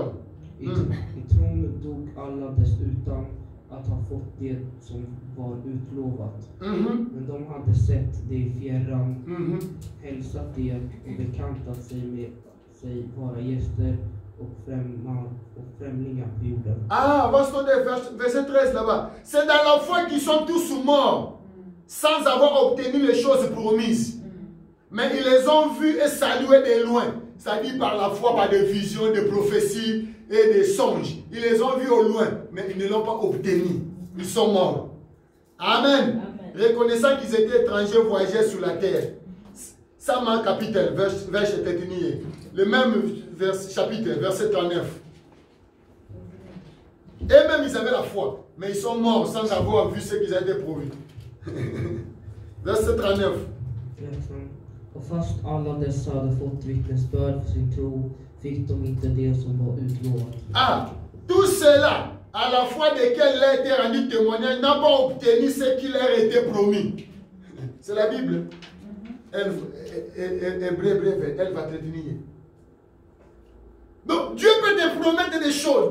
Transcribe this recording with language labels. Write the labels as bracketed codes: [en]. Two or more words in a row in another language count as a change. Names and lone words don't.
[sv] I tron dog alla dessutom att ha fått det som var utlovat. Men de hade sett det i fjärran, hälsat det och bekantat sig med sig vara gäster och främlingar på jorden. Ah, vad står det verset 13 là-bas? [fr] C'est dans la foi qu'ils sont tous morts, sans avoir obtenu les choses promises. Mais ils les ont vus et salués de loin. C'est-à-dire par la foi, par des visions, des prophéties et des songes. Ils les ont vus au loin, mais ils ne l'ont pas obtenu. Ils sont morts. Amen. Reconnaissant qu'ils étaient étrangers, voyageurs sur la terre. Ça marque capital, verset 13. Le même chapitre, verset 39. Et même ils avaient la foi, mais ils sont morts sans avoir vu ce qu'ils avaient promis. Verset 39. [sv] Och fast alla dessa hade fått vittnesbörd för sin tro fick de inte det som var utlovat. [fr] Ah, tout cela, à la fois desquels il a été rendu témoignage, n'a pas obtenu ce qui leur était promis. C'est la Bible. Elle va te tenir. Donc, Dieu peut te promettre des choses.